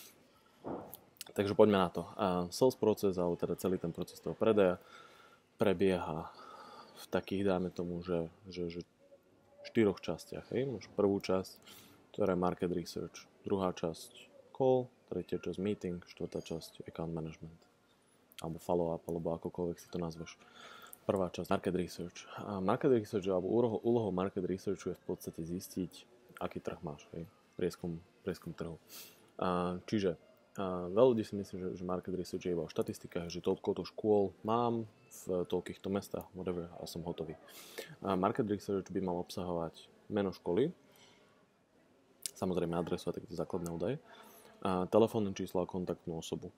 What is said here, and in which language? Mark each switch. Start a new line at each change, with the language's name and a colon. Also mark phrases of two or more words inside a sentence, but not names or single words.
Slovak: Takže poďme na to. Sales proces, alebo teda celý ten proces toho predaja prebieha v takých, dáme tomu, že 4 častiach. Hej? Máš prvú časť, ktorá je
English: market research,
Slovak: druhá časť call, tretia časť meeting, štvrtá časť
English: account management,
Slovak: alebo follow-up, alebo akokoľvek si to nazveš. Prvá časť,
English: market research. Market research,
Slovak: alebo úlohou
English: market researchu
Slovak: je v podstate zistiť, aký trh máš, hej? Prieskum trhu. Čiže veľa ľudí si myslí, že
English: market research
Slovak: je iba o štatistikách, že toľko škôl mám v toľkýchto mestách, whatever, a som hotový.
English: Market research
Slovak: by mal obsahovať meno školy, samozrejme adresu a takéto základné údaje, telefónne číslo a kontaktnú osobu.